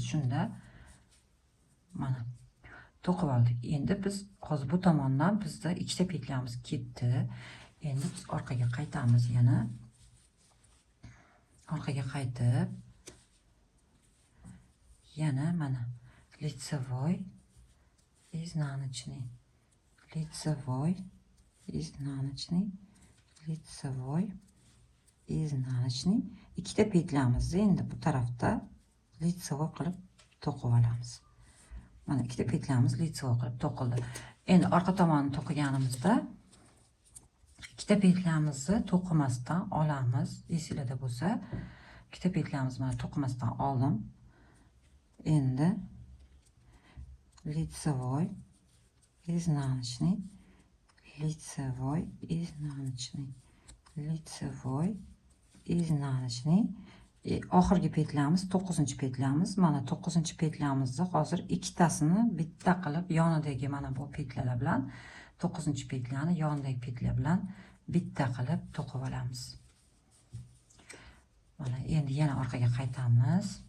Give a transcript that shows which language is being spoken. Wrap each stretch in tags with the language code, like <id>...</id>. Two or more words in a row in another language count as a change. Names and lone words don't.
<uz>Shunda mana to'qib oldik. Endi biz hozir bu tomondan bizda ikkita petlamiz ketdi. Endi biz orqaga qaytamiz yana. Orqaga qaytib yana mana</uz> <ru>лицевой, изнаночный, лицевой, изнаночный, лицевой, iznanочный.</ru> <uz>Ikkita petlamizni endi bu tarafda лицевой qilib to'qib olamiz. Mana ikkita petlamiz лицевой qilib to'qildi. Endi orqa tomonni to'qiganimizda ikkita petlamizni to'qimasdan olamiz. Esingizda bo'lsa, ikkita petlamizni mana to'qimasdan oldim.</uz> <ru>Endi лицевой, изнаночный, лицевой, изнаночный, лицевой, iznanочный.</ru> <uz>Oxirgi petlamiz 9-chi petlamiz. Mana 9-chi petlamizni hozir ikkitasini bitta qilib yonidagi mana bu petlalar bilan 9-chi petlani yonidagi petla bilan bitta qilib to'qib olamiz. Mana endi yana orqaga qaytamiz.</uz>